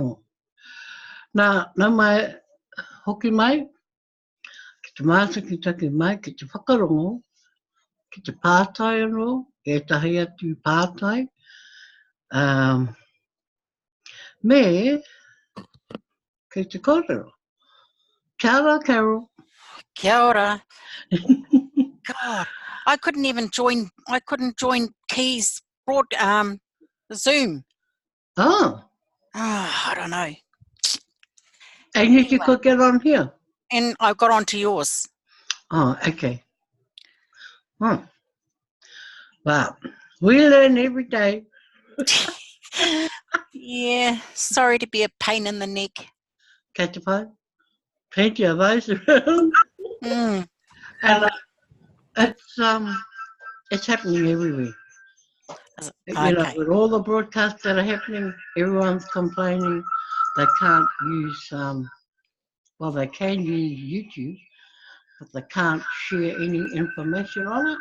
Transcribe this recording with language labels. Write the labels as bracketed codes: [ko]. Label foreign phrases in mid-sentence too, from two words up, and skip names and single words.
[mi] Nā mai, hoki mai, ki te mātakitaki mai, ki te whakarongo, ki te pātai anō, e tahi atu pātai. Me, ki te kōrero. Kia ora, Carol. Kia ora. [en] God, I couldn't join Key's Zoom. Oh. I don't know. And you could get on here? And I got onto yours. Oh, okay. Oh. Wow. We learn every day. Yeah, sorry to be a pain in the neck. [mi] Kei te pai. [en] Plenty of those around. And it's happening everywhere. Okay. You know, with all the broadcasts that are happening, everyone's complaining they can't use, well, they can use YouTube, but they can't share any information on it.